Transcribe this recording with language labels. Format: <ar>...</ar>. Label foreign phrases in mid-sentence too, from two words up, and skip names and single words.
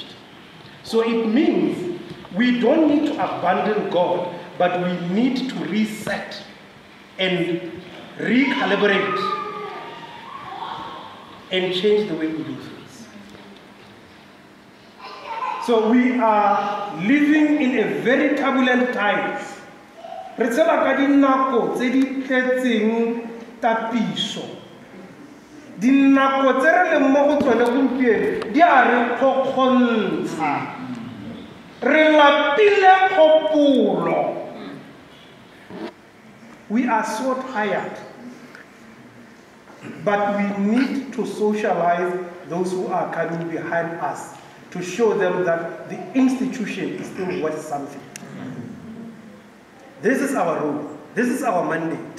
<en>So it means we don't need to abandon God, but we need to reset and recalibrate and change the way we do things. So we are living in a very turbulent times.</en> <tn>Re tshela ka dinako tse di tletseng tapiso. Dinako tse re leng mo go tsone gompieno di a re kgokgontsha. Re lapile kgopolo.</tn> <en>We are so tired. But we need to socialize those who are coming behind us to show them that the institution is still worth something. This is our role. This is our mandate.</en>